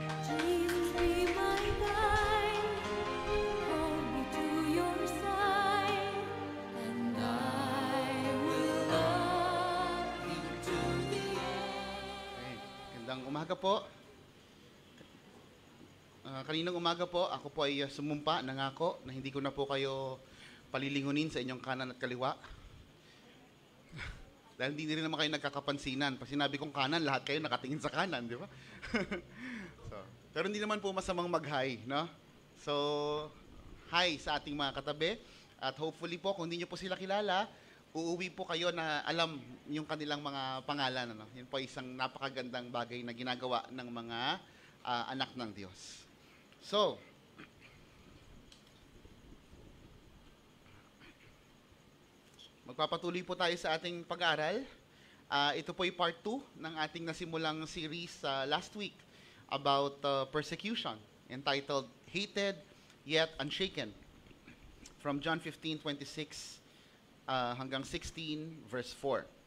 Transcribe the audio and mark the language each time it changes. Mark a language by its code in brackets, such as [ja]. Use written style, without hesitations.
[en] Jesus be my guide, hold me to your side, and I will love you to the end. [tl] Okay. Gandang umaga po. Kaninang umaga po, ako po ay sumumpa, nangako na hindi ko na po kayo palilingunin sa inyong kanan at kaliwa. Dahil hindi rin naman kayo nagkakapansinan. Pag sinabi kong kanan, lahat kayo nakatingin sa kanan, di ba? Pero hindi naman po masamang mag-hi, no? So, hi sa ating mga katabi. At hopefully po, kung hindi nyo po sila kilala, uuwi po kayo na alam yung kanilang mga pangalan. Ano? Yan po isang napakagandang bagay na ginagawa ng mga anak ng Diyos. So, magpapatuloy po tayo sa ating pag-aaral. Ito po ay part 2 ng ating nasimulang [en] series last week about persecution, [tl] entitled Hated Yet Unshaken, from John 15:26 hanggang 16, verse 4.